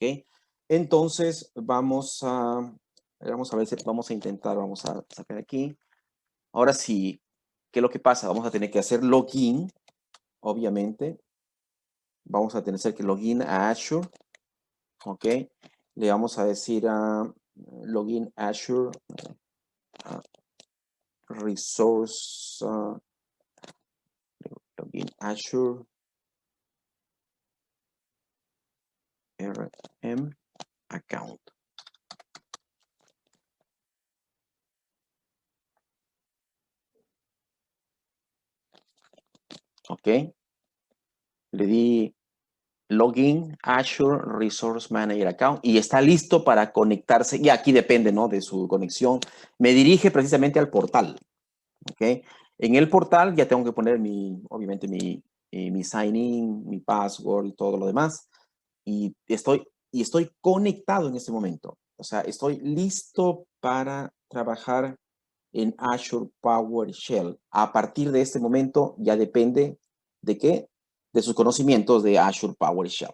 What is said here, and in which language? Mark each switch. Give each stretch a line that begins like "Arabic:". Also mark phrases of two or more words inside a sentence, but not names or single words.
Spanish: Entonces vamos a ver si vamos a intentar, vamos a sacar aquí. Ahora sí, ¿qué es lo que pasa? Vamos a tener que hacer login, obviamente. Vamos a tener que login a Azure, ¿ok? Le vamos a decir a login Azure Resource,
English: login Azure RM account.
Spanish: ¿Ok? Le di login Azure Resource Manager Account y está listo para conectarse. Y aquí depende, ¿no? De su conexión. Me dirige precisamente al portal. ¿Ok? En el portal ya tengo que poner obviamente mi
English: sign in,
Spanish: mi password y todo lo demás. Y estoy conectado en este momento. O sea, estoy listo para trabajar en Azure PowerShell. A partir de este momento ya depende de qué, de sus conocimientos de Azure PowerShell.